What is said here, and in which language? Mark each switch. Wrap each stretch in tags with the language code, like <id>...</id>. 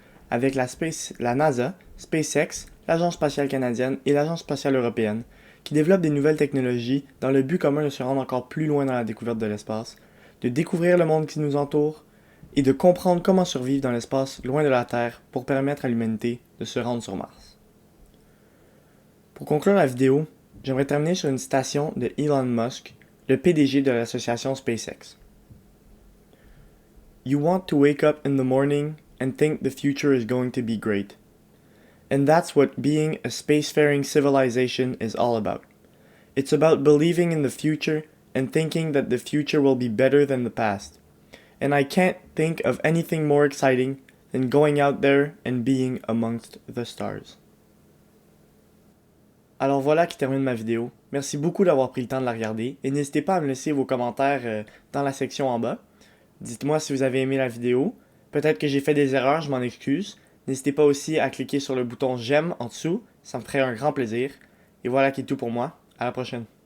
<fr>Avec la NASA, SpaceX, l'Agence spatiale canadienne et l'Agence spatiale européenne, qui développent des nouvelles technologies dans le but commun de se rendre encore plus loin dans la découverte de l'espace, de découvrir le monde qui nous entoure et de comprendre comment survivre dans l'espace loin de la Terre pour permettre à l'humanité de se rendre sur Mars. Pour conclure la vidéo, j'aimerais terminer sur une citation de Elon Musk, le PDG de l'association SpaceX.</fr> <en>You want to wake up in the morning and think the future is going to be great. And that's what being a spacefaring civilization is all about. It's about believing in the future and thinking that the future will be better than the past. And I can't think of anything more exciting than going out there and being amongst the stars.</en> <fr>Alors voilà qui termine ma vidéo. Merci beaucoup d'avoir pris le temps de la regarder et n'hésitez pas à me laisser vos commentaires dans la section en bas. Dites-moi si vous avez aimé la vidéo. Peut-être que j'ai fait des erreurs, je m'en excuse. N'hésitez pas aussi à cliquer sur le bouton j'aime en dessous, ça me ferait un grand plaisir. Et voilà qui est tout pour moi. À la prochaine.</fr>